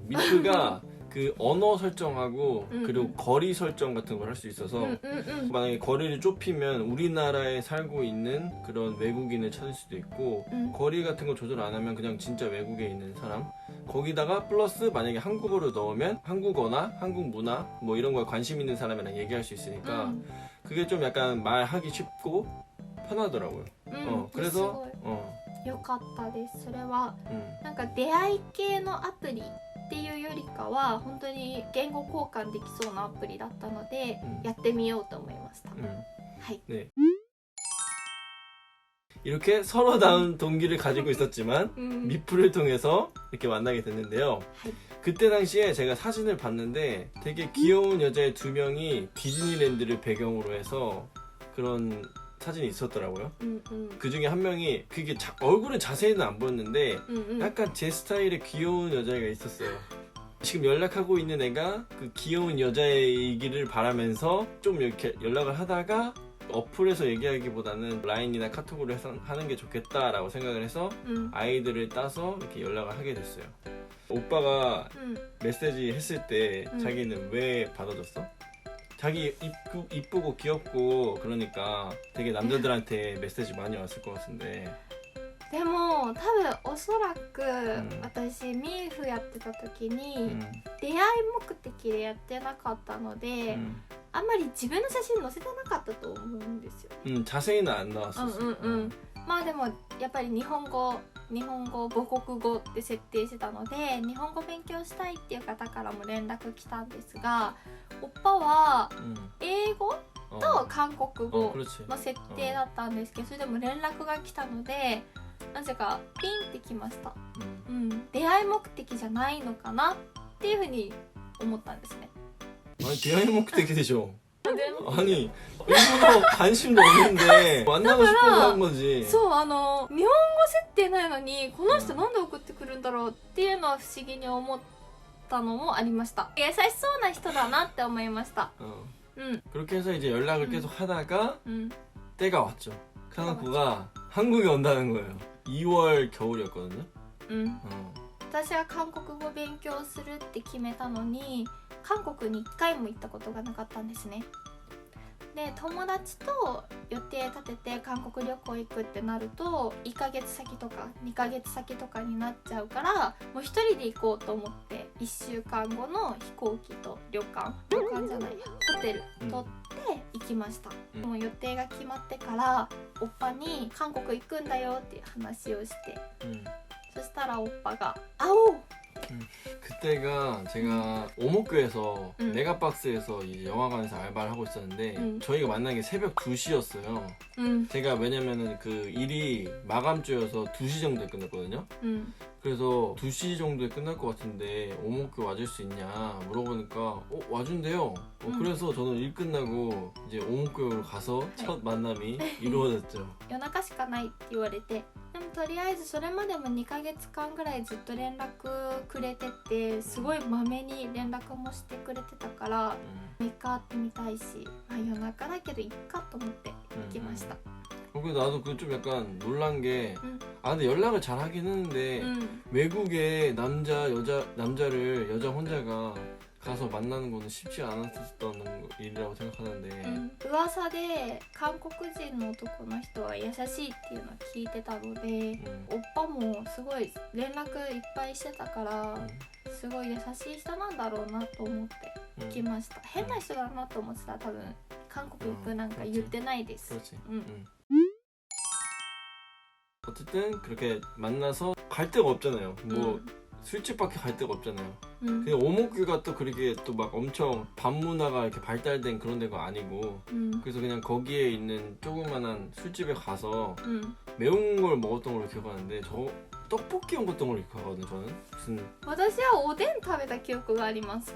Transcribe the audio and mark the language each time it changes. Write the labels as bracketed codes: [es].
[ko] 미프가 그 언어 설정하고 그리고 거리 설정 같은 걸 할 수 있어서 만약에 거리를 좁히면 우리나라에 살고 있는 그런 외국인을 찾을 수도 있고, 거리 같은 거 조절 안 하면 그냥 진짜 외국에 있는 사람, 거기다가 플러스 만약에 한국어를 넣으면 한국어나 한국 문화 뭐 이런 거에 관심 있는 사람이랑 얘기할 수 있으니까 그게 좀 약간 말하기 쉽고 편하더라고요. 그래서 [ja] よかったです。それはなんか出会い系のアプリっていうよりかは本当に言語交換できそうなアプリだったので、やってみようと思いました。はい。 [ko] 네. 이렇게 서로 다른 동기를 가지고 있었지만 미프를 통해서 이렇게 만나게 됐는데요. 그때 당시에 제가 사진을 봤는데 되게 귀여운 여자의 두 명이 디즈니랜드를 배경으로 해서 그런 사진이 있었더라고요. 그 중에 한 명이 그게 얼굴은 자세히는 안 보였는데 약간 제 스타일의 귀여운 여자애가 있었어요. 지금 연락하고 있는 애가 그 귀여운 여자애이기를 바라면서 좀 이렇게 연락을 하다가 어플에서 얘기하기보다는 라인이나 카톡으로 하는 게 좋겠다라고 생각을 해서 아이들을 따서 이렇게 연락을 하게 됐어요. 오빠가 메시지 했을 때 자기는 왜 받아줬어? 자기 이쁘고 귀엽고 그러니까 되게 남자들한테 메시지 많이 왔을 것 같은데. [ja] でも多分おそらく私ミーフやってた時に出会い目的でやってなかったので、あんまり自分の写真載せてなかったと思うんですよ。 [ko] 자세히는 안 나왔었어. [ja] まあでもやっぱり日本語母国語って設定してたので、日本語勉強したいっていう方からも連絡来たんですが、おっぱは英語と韓国語の設定だったんですけど、それでも連絡が来たのでなぜかピンってきました。出会い目的じゃないのかなっていうふうに思ったんですね。 [ko] 아니 대화의 목적이 되죠. 아니 일부러 관심도 없는데 만나고 싶어서 한 거지. [ja] そう日本語設定ないのにこの人なんで送ってくるんだろうっていうのは不思議に思ったのもありました。優しそうな人だなって思いました。 [ko] 그렇게 해서 이제 연락을 계속 하다가 때가 왔죠. 카나코가 한국에 온다는 거예요. 2월 겨울이었거든요. [ja] 私は韓国語勉強するって決めたのに韓国に1回も行ったことがなかったんですね。で友達と予定立てて韓国旅行行くってなると1ヶ月先とか2ヶ月先とかになっちゃうから、もう一人で行こうと思って1週間後の飛行機と旅館じゃないやホテル取って行きました、もう予定が決まってからオッパに韓国行くんだよっていう話をして、そしたらオッパが「아오!" [ko] 그때가 제가 오목교에서 메가박스에서 이 영화관에서 알바를 하고 있었는데 저희가 만난 게 새벽 2시였어요. 제가 왜냐면은 그 일이 마감주여서 2시 정도에 끝났거든요. 그래서 2시 정도에 끝날 것 같은데 오목교 와줄 수 있냐 물어보니까 와준대요. 그래서 저는 일 끝나고 이제 오목교로 가서 첫 만남이 이루어졌죠. [ja] 夜中しかないって言われて、でもとりあえずそれまでも2ヶ月間ぐらいずっと連絡くれてて、すごいまめに連絡もしてくれてたから、3日会ってみたいし、夜中だけどいっかと思って行きました。 [ko] 그래서 나도 그 좀 약간 놀란 게 근데 연락을 잘 하긴 했는데 외국에 남자를 여자 혼자가 가서 만나는 거는 쉽지 않았던 일이라고 생각하는데 [ja] 噂で韓国人の男の人は優しいっていうのを聞いてたので、オッパもすごい連絡いっぱいしてたから、すごい優しい人なんだろうなと思って行きました。変な人だなと思ってたら多分韓国行くなんか言ってないです。 [ko] 어쨌든 그렇게 만나서 갈 데가 없잖아요. 뭐 술집밖에 갈 데가 없잖아요. 근데 오목규가 또 그렇게 또 막 엄청 밤문화가 이렇게 발달된 그런 데가 아니고 그래서 그냥 거기에 있는 조그만한 술집에 가서 매운 걸 먹었던 걸로 기억하는데 저 떡볶이 먹었던 걸로 기억하거든요. 저는 무슨 [ja] 私はおでん食べた記憶があります。